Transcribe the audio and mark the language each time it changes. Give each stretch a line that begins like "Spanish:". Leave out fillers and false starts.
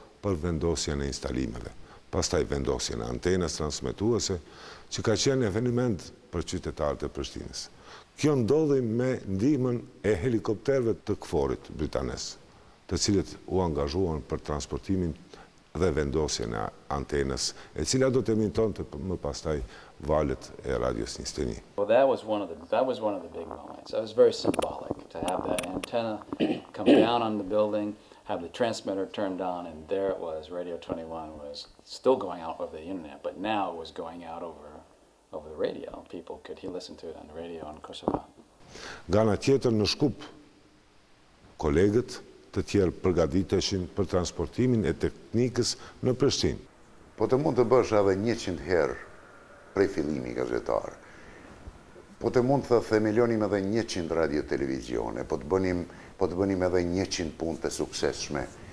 Albanian: për vendosjen e instalimeve. Pastaj vendosjen e antenës transmetuese, që ka qenë eveniment për qytetarët e Prishtinës. Kjo ndodhi me ndihmën e helikopterëve të KFOR-it britanes, të cilët u angazhuan për transportimin dhe vendosjen e antenës, e cila do të emitonte më pastaj valët e radios 21.
English: Well, that was one of the big moments. It was very symbolic to have that antenna come down on the building, have the transmitter turned on, and there it was. Radio 21 was still going out over the internet, but now it was going out over the radio. People could listen to it on the radio in Kosovo.
Albanian: Nga ana tjetër në Shkup, kolegët të tjerë përgatiteshin për transportimin e teknikës në Prishtinë. Po të mund të bësh edhe 100 herë prej fillimi gazetar. Po të mund të themelonim edhe 100 radio-televizione, po të bënim edhe 100 punë të suksesshme.